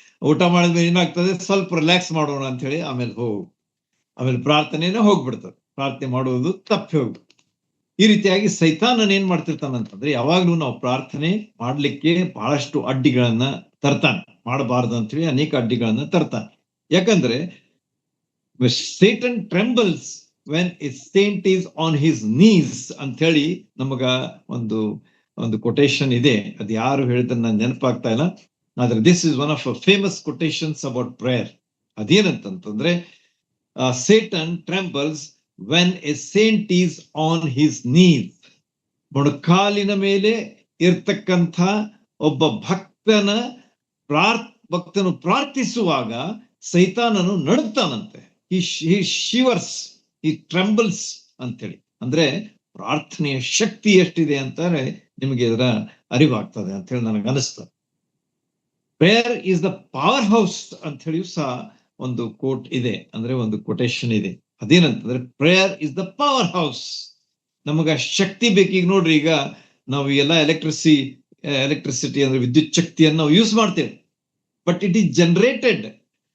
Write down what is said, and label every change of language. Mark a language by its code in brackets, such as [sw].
[kn] ಊಟ ಮಾಡಿದ್ಮೇಲೆ ಏನಾಗ್ತದೆ, ಸ್ವಲ್ಪ ರಿಲ್ಯಾಕ್ಸ್ ಮಾಡೋಣ ಅಂತ ಹೇಳಿ ಆಮೇಲೆ ಪ್ರಾರ್ಥನೆನೇ ಹೋಗ್ಬಿಡ್ತದೆ, ಪ್ರಾರ್ಥನೆ ಮಾಡುವುದು ತಪ್ಪಿ ಹೋಗ್ಬಿಡ್ತದೆ. ಈ ರೀತಿಯಾಗಿ ಸೈತಾನನ್ ಏನ್ ಮಾಡ್ತಿರ್ತಾನಂತಂದ್ರೆ, ಯಾವಾಗ್ಲೂ ನಾವು ಪ್ರಾರ್ಥನೆ ಮಾಡ್ಲಿಕ್ಕೆ ಬಹಳಷ್ಟು ಅಡ್ಡಿಗಳನ್ನ ತರ್ತಾನೆ, ಮಾಡಬಾರ್ದು ಅಂತ ಹೇಳಿ ಅನೇಕ ಅಡ್ಡಿಗಳನ್ನ ತರ್ತಾನೆ. ಯಾಕಂದ್ರೆ [en] Satan trembles when a saint is on his knees [kn] ಅಂತ ಹೇಳಿ ನಮಗ ಒಂದು ಕೊಟೇಶನ್ ಇದೆ. ಅದು ಯಾರು ಹೇಳಿದ್ರೆ ನೆನಪಾಗ್ತಾ ಇಲ್ಲ, ಆದ್ರೆ [en] This is one of famous quotations about prayer. [kn] ಅದೇನಂತಂದ್ರೆ, [en] Satan trembles when a saint is on his knees. [kn] ಮೊಣಕಾಲಿನ ಮೇಲೆ ಇರ್ತಕ್ಕಂಥ ಒಬ್ಬ ಭಕ್ತನು ಪ್ರಾರ್ಥಿಸುವಾಗ ಸೈತಾನನು ನಡುತ್ತಾನಂತೆ. [en] he shivers, he trembles [kn] ಅಂತೇಳಿ. ಅಂದ್ರೆ ಪ್ರಾರ್ಥನೆಯ ಶಕ್ತಿ ಎಷ್ಟಿದೆ ಅಂತಾರೆ ನಿಮಗೆ ಇದರ ಅರಿವಾಗ್ತದೆ ಅಂತ ಹೇಳಿ ನನಗೆ ಅನಿಸ್ತದೆ. [en] prayer is the power house [kn] ಅಂತ ಹೇಳಿ ಸಹ ಒಂದು ಕೋಟ್ ಇದೆ, ಅಂದ್ರೆ ಒಂದು ಕೊಟೇಶನ್ ಇದೆ. ಅದೇನಂತಂದ್ರೆ, [en] Prayer is the power house. [kn] ನಮಗ ಶಕ್ತಿ ಬೇಕೀಗ ನೋಡ್ರಿ, ಈಗ ನಾವು ಎಲ್ಲ ಎಲೆಕ್ಟ್ರಿಸಿಟಿ ಅಂದ್ರೆ ವಿದ್ಯುತ್ ಶಕ್ತಿಯನ್ನು ನಾವು ಯೂಸ್ ಮಾಡ್ತೇವೆ, [en] But it is generated.